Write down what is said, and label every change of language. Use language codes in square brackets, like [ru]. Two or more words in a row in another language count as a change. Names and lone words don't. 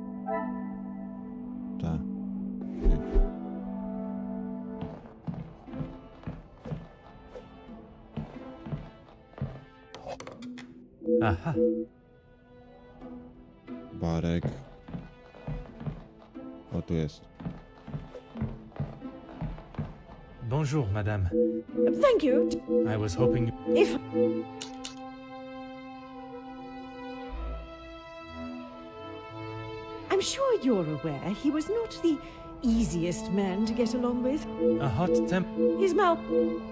[pl] Tak. Nie. Aha. Barek. O, tu jest. [fr] Bonjour, madame. [en] Thank you. I was hoping. If I'm sure you're aware he was not the easiest man to get along with. A hot temp.